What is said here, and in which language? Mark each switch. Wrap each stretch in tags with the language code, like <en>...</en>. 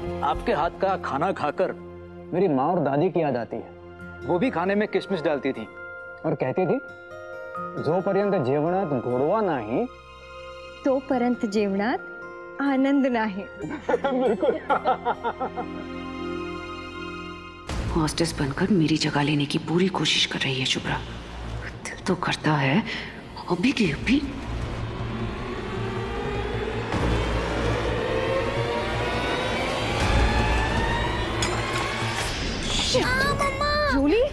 <hi>आपके हाथ का खाना खाकर मेरी माँ और दादी की याद आती है। वो भी खाने में किशमिश डालती थी और कहती थी,</hi> <mr>जोपर्यंत जेवणात गोडवा नाही तोपर्यंत जेवणात आनंद नाही।</mr> <hi>हॉस्टेस बनकर मेरी जगह लेने की पूरी कोशिश कर रही है शुभ्रा। दिल तो करता है अभी की अभी। रोली,</hi>